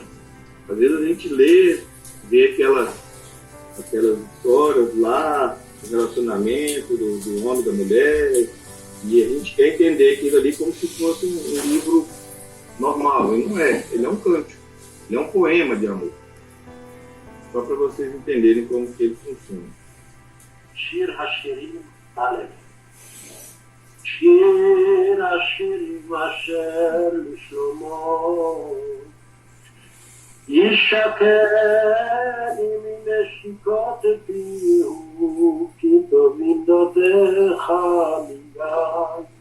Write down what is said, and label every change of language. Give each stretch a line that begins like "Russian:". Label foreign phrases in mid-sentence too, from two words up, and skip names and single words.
Portuguese: Às vezes a gente lê, vê aquelas histórias lá, do relacionamento do homem e da mulher, e a gente quer entender aquilo ali como se fosse um livro normal. E não é, ele é um cântico, ele é um poema de amor. Só para vocês entenderem como que ele funciona.
Hebrew: שיר השירים אלף. שיר השירים אשר לשלמה ישקר עם נשיקות פיהו כי טובים דודיך מגן